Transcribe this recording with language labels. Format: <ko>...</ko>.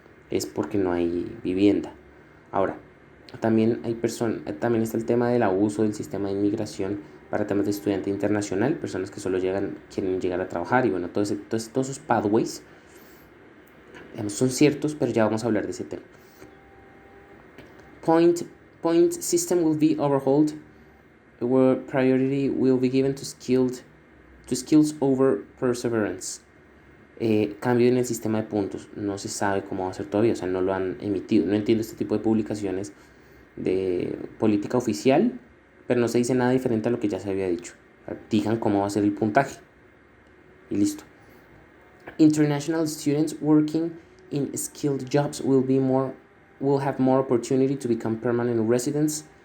<es>Es porque no hay vivienda. Ahora, también está el tema del abuso del sistema de inmigración para temas de estudiante internacional, personas que solo quieren llegar a trabajar, y bueno, todos esos pathways son ciertos, pero ya vamos a hablar de ese tema.</es> <en>Point system will be overhauled, where priority will be given to skills over perseverance.</en> <es>Cambio en el sistema de puntos, no se sabe cómo va a ser todavía, o sea, no lo han emitido. No entiendo este tipo de publicaciones de política oficial, pero no se dice nada diferente a lo que ya se había dicho. Digan cómo va a ser el puntaje y listo.</es> <en>International students working in skilled jobs will have more opportunity to become permanent residents.</en>